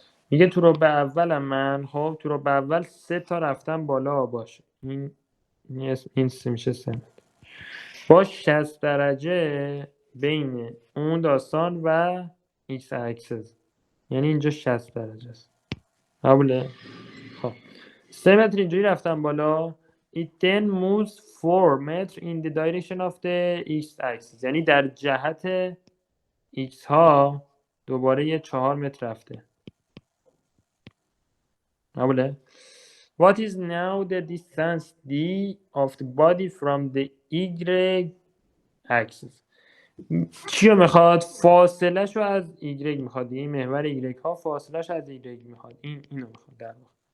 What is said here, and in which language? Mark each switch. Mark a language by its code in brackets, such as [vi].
[fa] میگه تو ربع اولم من، خب تو ربع اول 3 تا رفتم بالا باشه، این میشه 3 با 60 درجه بین اون داستان و ایکس اکسس، یعنی اینجا 60 درجه است. قبوله؟ خب 3 متر اینجوری رفتم بالا. [en] It then moves 4 متر in the direction of the x axis، [fa] یعنی در جهت x ها دوباره یه 4 متر رفته. قبوله؟ [en] What is now the distance d of the body from the y axis؟ [fa] چیو میخواد؟ فاصله شو از y میخواد، این محور y ها فاصله شو از y میخواد، اینو میخواد در واقع.